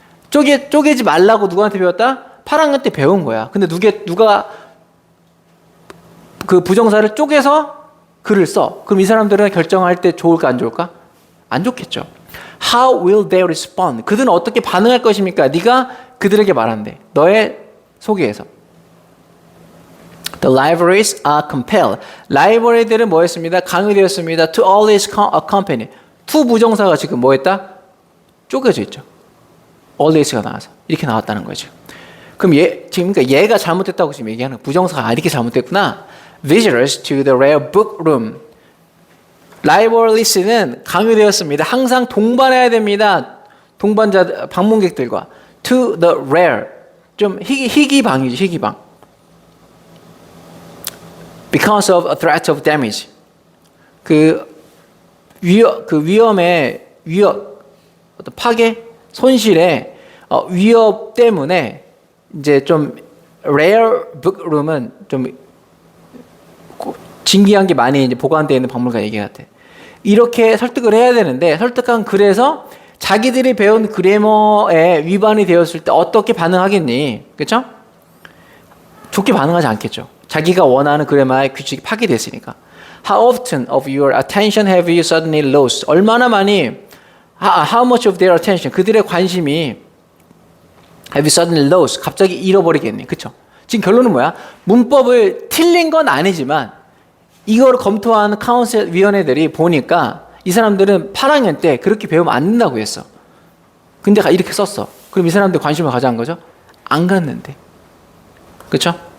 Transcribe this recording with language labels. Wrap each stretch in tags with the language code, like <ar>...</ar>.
<ko>쪼개지 말라고 누구한테 배웠다? 8학년 때 배운 거야. 근데 누가 그 부정사를 쪼개서 글을 써. 그럼 이 사람들은 결정할 때 좋을까 안 좋을까? 안 좋겠죠.</ko> <en>How will they respond?</en> <ko>그들은 어떻게 반응할 것입니까? 네가 그들에게 말한대. 너의 소개에서.</ko> <en>The libraries are compelled.</en> <ko>라이브러리들은 뭐 했습니다? 강요되었습니다.</ko> <en>To always accompany.</en> <ko>to 부정사가 지금 뭐 했다? 쪼개져 있죠. always가 나와서. 이렇게 나왔다는 거죠. 그럼 지금 그러니까 얘가 잘못됐다고 지금 얘기하는 거야. 부정사가 이렇게 잘못됐구나.</ko> <en>Visitors to the rare book room.</en> <ko>라이브러리스는 강요되었습니다. 항상 동반해야 됩니다. 동반자, 방문객들과.</ko> <en>To the rare.</en> <ko>좀 희귀방이지, 희귀방.</ko> <en>Because of a threat of damage.</en> <ko>위험의 어떤 파괴, 손실의 위협 때문에 이제 좀 rare book room은 좀 진귀한 게 많이 이제 보관되어 있는 박물관 얘기 같아. 이렇게 설득을 해야 되는데 설득한 글에서 자기들이 배운 그래머에 위반이 되었을 때 어떻게 반응하겠니? 그렇죠? 좋게 반응하지 않겠죠. 자기가 원하는 그래머의 규칙이 파괴됐으니까.</ko> <en>How often of your attention have you suddenly lost?</en> <ko>얼마나 많이</ko> <en>how much of their attention</en> <ko>그들의 관심이</ko> <en>have you suddenly lost?</en> <ko>갑자기 잃어버리겠니? 그렇죠? 지금 결론은 뭐야? 문법을 틀린 건 아니지만 이걸 검토하는 카운슬 위원회들이 보니까 이 사람들은 8학년 때 그렇게 배우면 안 된다고 했어. 근데 이렇게 썼어. 그럼 이 사람들 관심을 가져간 거죠? 안 갔는데. 그렇죠?</ko>